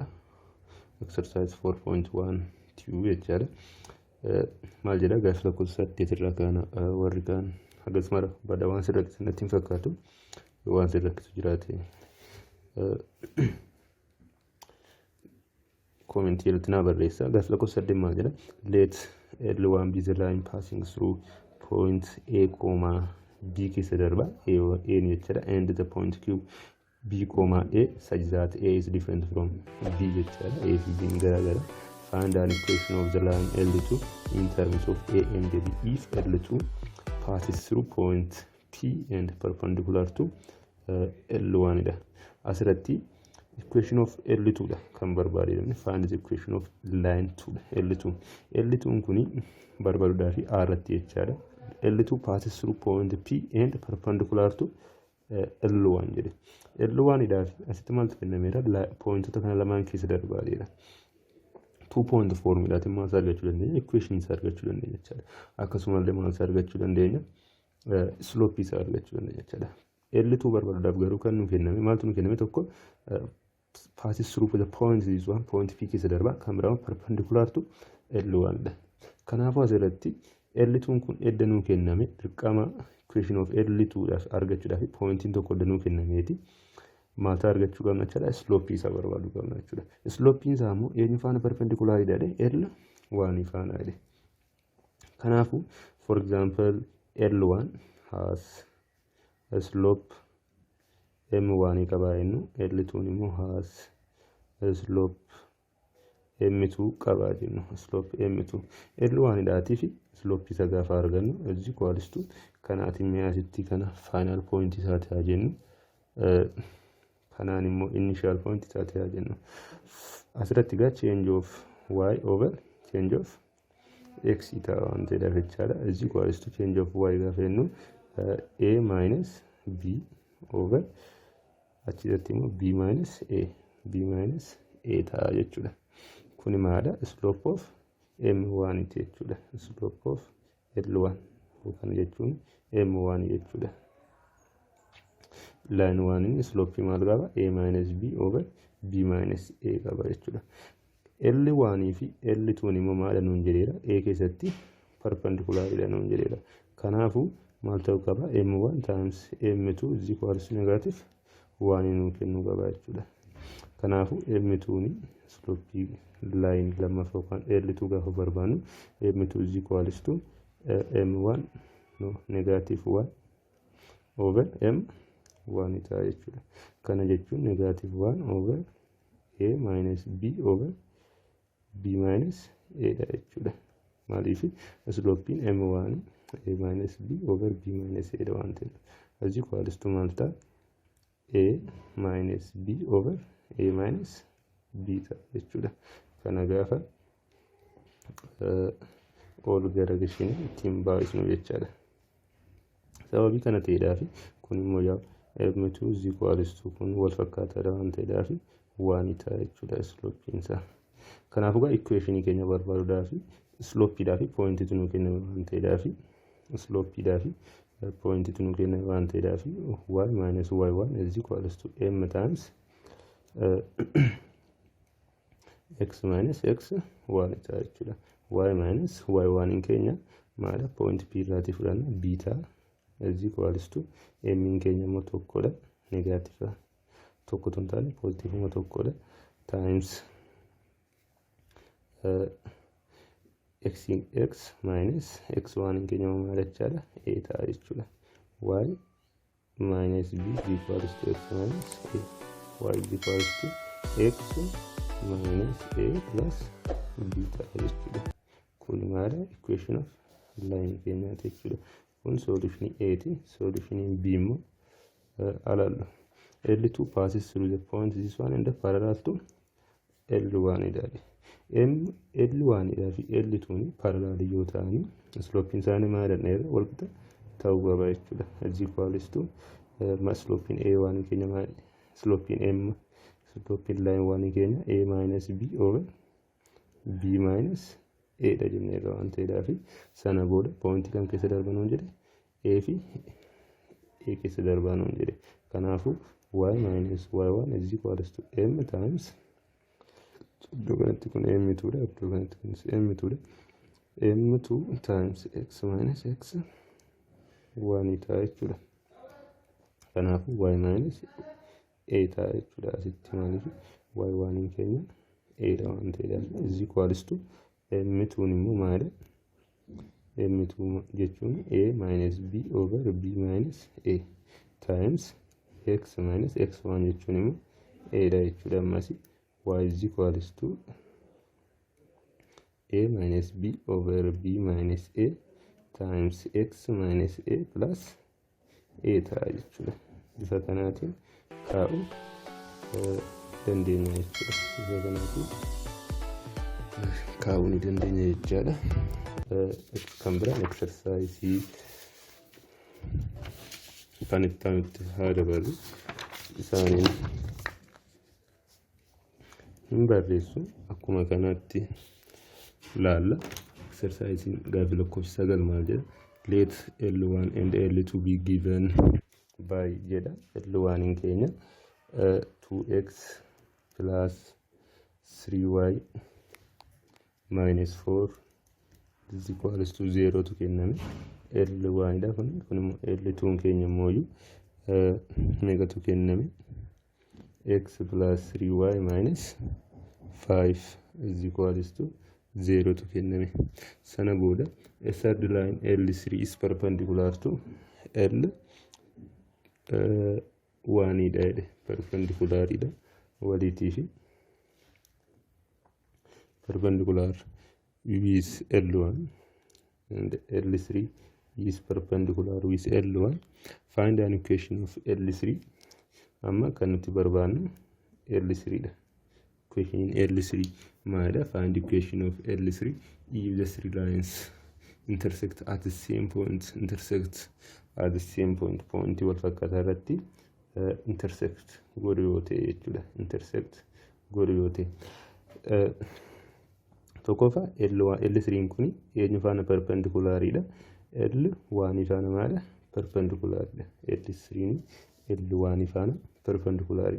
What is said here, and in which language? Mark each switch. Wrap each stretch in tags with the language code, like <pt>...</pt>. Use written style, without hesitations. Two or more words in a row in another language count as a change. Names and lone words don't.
<om>Exersaayis 4.1 jechaadha. Maal jedha gaafii lakkoofsa 8 irraa kana warri kaan hagas mara bada waan sirratti natti hin fakkaatu waan sirratti jiraate koomentii irratti naa barreessa. Gaafii lakkoofsa 8 maal jedha?</om> <en>Let L1 be the line passing through point A,</en> <om>B keessa darba A ni jechaadha,</om> <en>and the point Q B, A such that A is different from B</en> <om>jechaadha. A fi B garagara.</om> <en>Find an equation of the line L2 in terms of A and B if L2 passes through point P and perpendicular to L1</en> <om>dha. Asirratti</om> <en>equation of L2</en> <om>dha kan barbaadamne.</om> <en>Find the equation of line 2</en> <om>dha. L2 kuni barbaaduudhaaf R irratti jechaadha.</om> <en>L2 passes through point P and perpendicular to L1 jedhe.</en> <om>L1 idhaaf asitti maaltu kennameera? Pointota kana lamaan keessa darbaadeera.</om> <en>2 point</en> <om>formulatiin maal argachuu dandeenya? Equation isaa argachuu dandeenya jechaadha. Akkasumallee maal argachuu dandeenya? Slope isaa argachuu dandeenya jechaadha. L2 barbaaduudhaaf garuu kan nu kenname maaltu nu kenname? Tokko</om> <en>passes through the point this one point P</en> <om>keessa darba, kan biraa</om> <en>perpendicular to L1</en> <om>dha. Kanaafuu asirratti L2 kun edda nuu kenname dirqama equation of L2 dhaaf argachuudhaaf pointiin tokko edda nuu kennameeti maal argachuu qabna jechaadha? Slope isaa barbaaduu qabna jechuudha. Slope isaa immoo eenyu faana perpendicular jedhee L1 faana jedhe. Kanaafuu for example L1 has a slope M1 qaba jennu, L2 immoo has a slope M2 qaba jennu. Slope M2 L1 dhaatii fi slope isa gaafa argannu</om> <en>is equals to</en> <om>kanaatiin mi'aasitti kana</om> <en>final point</en> <om>isaati haa jennu, kanaan immoo</om> <en>initial point</en> <om>isaati haa jennu. Asirratti gaa</om> <en>change of y over change of x</en> <om>ta'a waan ta'eedhaaf jechaadha.</om> <en>Is equals to change of y</en> <om>gaafa jennu</om> <en>a minus b over</en> <om>achirratti immoo</om> <en>b minus a</en> <om>ta'a jechuudha. Kuni maadha? Slope of M1 jechuudha.</om> <en>Slope of L1</en> <om>kan jechuun M1 jechuudha. Line 1 slope maal qaba?</om> <en>A minus b over b minus a</en> <om>qaba jechuudha. L1 fi L2 immoo maadha nuun jedheera? A keessatti</om> <en>perpendicular dha</en> <om>nuun jedheera. Kanaafuu maal ta'uu qaba?</om> <en>M1 times M2 is equals to negative 1</en> <om>nuun kennuu qaba jechuudha. Kanaafuu M2 ni slope line lammaffaa kan L2 gaafa barbaannu M2</om> <en>is equals to M1 negative 1 over M1</en> <om>ta'a jechuudha. Kana jechuun</om> <en>negative 1 over A minus B over B minus A</en> <om>dha jechuudha.</om> <en>Maaliif slope M1 A minus B over B minus A dha waan ta'eef is equals to maal ta'a? A minus B over A minus B</en> <om>ta'a jechuudha. Kana gaafa ol gara gashiin ittiin baay'isnu jechaadha. Sababii kana ta'eedhaaf kun immoo yaa M2</om> <en>is equals to</en> <om>kun wal fakkaataadha waan ta'eedhaaf waan ta'a jechuudha slope isaa. Kanaafuu gaa equation keenya barbaaduudhaaf slope dhaa fi point nu kenna waan ta'eedhaaf slope dhaa fi point nu kenna waan ta'eedhaaf</om> <en>y minus y1 is equals to m times x minus x1</en> <om>ta'a jechuudha.</om> <en>Y minus y1</en> <om>in keenya maadha? Point P irraati fudhanna beta</om> <en>is equals to</en> <om>m in keenya immoo tokkodha, negative tokko tun taane positive immoo tokkodha</om> <en>times x minus x1</en> <om>in keenya maadha jechaadha? A ta'a jechuudha.</om> <en>Y minus b is equals to x minus a. Y is equals to x minus a plus b</en> <om>ta'a jechuudha. Kun maadha?</om> <en>Equation of line</en> <om>keenyaati jechuudha. Kun solution A ti. Solution B immoo alallu.</om> <en>L2 passes through the point this one and the parallel to L1</en> <om>idhaadhe. L1 idhaa fi L2 ni parallel yoo ta'ani slope isaanii maadha? Dheera wal qixa ta'uu qaba jechuudha.</om> <en>Is equals to slope A1</en> <om>keenya maadha? Slope M slope line 1 keenya</om> <en>A minus B over B minus A</en> <om>dha jennee waan ta'eedhaaf sana booda point kan keessa darbanuun jedhe A fi A keessa darbaa nuun jedhe. Kanaafuu</om> <en>y minus y1 is equals to m times</en> <om>iddoo kanatti kun m2 dha, iddoo kanatti kunis m2 dha.</om> <en>M2 times x minus x 1</en> <om>ta'a jechuudha. Kanaafuu y minus a ta'a jechuudha. Asitti maaliif y1 keenya a dha waan ta'eedhaaf</om> <en>is equals to</en> <om>m2 immoo maali?</om> <en>M2 jechuun a minus b over b minus a times x minus x1</en> <om>jechuun immoo a dha jechuudha.</om> <en>Ammas y is equals to a minus b over b minus a times x minus a plus a</en> <om>ta'a jechuudha. Bifa kanaatiin kaa'uu dandeenya jechuudha. Bifa kanaatiin kaa'uu ni dandeenya jechaadha. Kan biraan exersaayisii kan itti haa dabalu isaaniin hin barreessu akkuma kanatti laalla. Exersaayisiin gaaffii lakkoofsa 9 maal jedha?</om> <en>Let L1 and L2 be given by jedha.</en> <om>L1 keenya</om> <en>2x plus 3y minus 4 is equals to 0</en> <om>tu kenname. L1 dha kun immoo L2 keenya immoo meeqa tu kenname?</om> <en>X plus 3y minus 5 is equals to 0 tu kenname. Sana booda a third line L3 is perpendicular to L1</en> <om>dha.</om> <en>Perpendicular</en> <om>dha waliitii fi</om> <en>perpendicular with L1 and L3 is perpendicular with L1. Find an equation of L3.</en> <om>Amma kan nuti barbaannu L3 dha. Equation L3 maadha?</om> <en>Find equation of L3 if the three lines intersect at the same point. Intersect at the same point.</en> <om>Point wal fakkaataa irratti intersect godhu yoo ta'e jechuudha.</om> <en>Intersect godhu</en> <om>yoo ta'e tokkoffaa L3 kun eenyu faana perpendicularidha? L1 faana maadha? Perpendicularidha. L3 L1 faana perpendicularidha.</om>